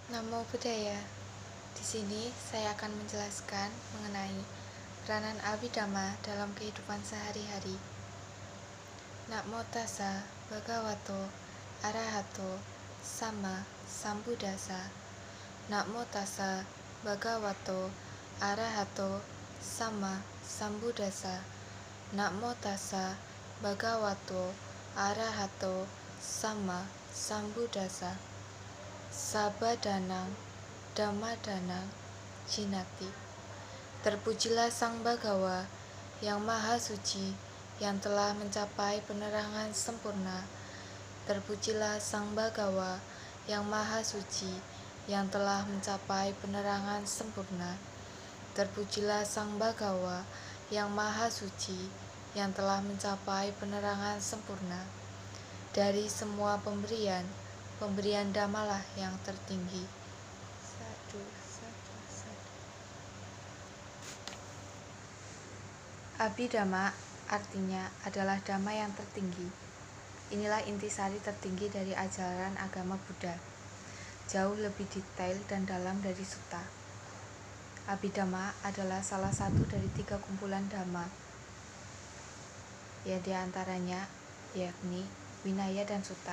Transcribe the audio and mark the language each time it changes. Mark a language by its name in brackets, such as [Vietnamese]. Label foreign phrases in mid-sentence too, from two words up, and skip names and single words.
[Pali] Namo Buddhaya. [Indonesian] Di sini saya akan menjelaskan mengenai peranan Abhidhamma dalam kehidupan sehari-hari. [Pali] Namo tassa bhagavato arahato sama sambuddhassa. Namo tassa bhagavato arahato sama sambuddhassa. Namo tassa bhagavato arahato sama sambuddhassa. Sabadanang Dhammadanang Jinati. [Indonesian] Terpujilah Sang Bhagawa yang Maha Suci, yang telah mencapai penerangan sempurna. Terpujilah Sang Bhagawa yang Maha Suci, yang telah mencapai penerangan sempurna. Terpujilah Sang Bhagawa yang Maha Suci, yang telah mencapai penerangan sempurna. Dari semua pemberian Dhammalah yang tertinggi. [Pali] Sadu, sadu, sadu. [Indonesian] Abhidhamma artinya adalah dhamma yang tertinggi. Inilah intisari tertinggi dari ajaran agama Buddha. Jauh lebih detail dan dalam dari sutta. Abhidhamma adalah salah satu dari 3 kumpulan dhamma, ya diantaranya yakni Vinaya dan Sutta.